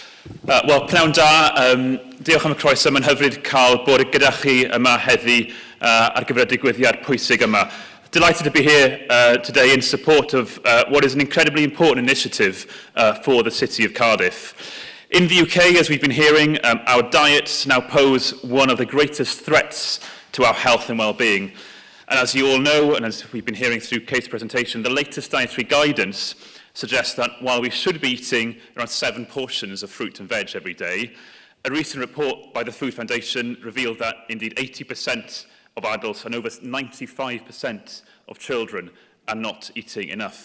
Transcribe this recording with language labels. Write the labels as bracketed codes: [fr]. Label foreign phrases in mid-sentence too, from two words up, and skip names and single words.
[cy] Wel, pnawn da, diolch am y croeso. Mae'n hyfryd cael bod gyda chi yma heddi ar gyfer y digwyddiad pwysig yma. [en] Delighted to be here today in support of what is an incredibly important initiative for the city of Cardiff. In the UK, as we've been hearing, our diets now pose one of the greatest threats to our health and well-being. And as you all know, and as we've been hearing through Kate's presentation, the latest dietary guidance suggests that while we should be eating around 7 portions of fruit and veg every day, a recent report by the Food Foundation revealed that indeed 80% of adults and over 95% of children are not eating enough.